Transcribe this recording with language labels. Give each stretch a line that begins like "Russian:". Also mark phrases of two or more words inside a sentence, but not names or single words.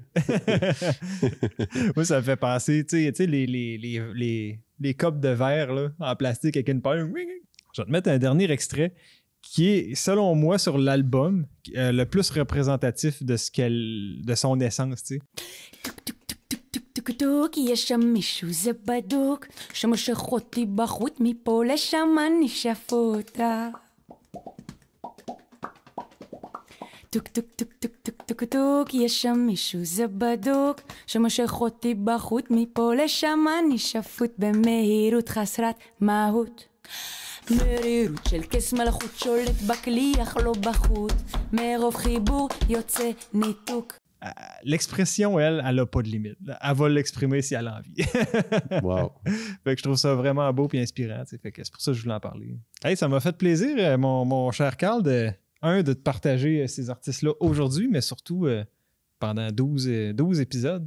French: Moi, ça me fait penser, tu sais, les copes de verre là, en plastique avec une paille. Je vais te mettre un dernier extrait qui est, selon moi, sur l'album, le plus représentatif de son essence, tu sais.
Hebrew: טוק יש שם מישהו זה בדוק שמושך אותי בחוט מפה לשם אני שפוטה טוק טוק טוק טוק טוק טוק טוק יש שם מישהו זה בדוק שמושך אותי בחוט מפה לשם אני שפוט במהירות חסרת מהות מרירות של כס מלאכות שולט בכלי אך לא בחוט מרוב חיבור יוצא ניתוק
French: L'expression, elle a pas de limite. Elle va l'exprimer si elle a envie. Wow. Fait que je trouve ça vraiment beau et inspirant. Fait que c'est pour ça que je voulais en parler. Hey, ça m'a fait plaisir, mon cher Carl, de te partager ces artistes-là aujourd'hui, mais surtout pendant 12 épisodes.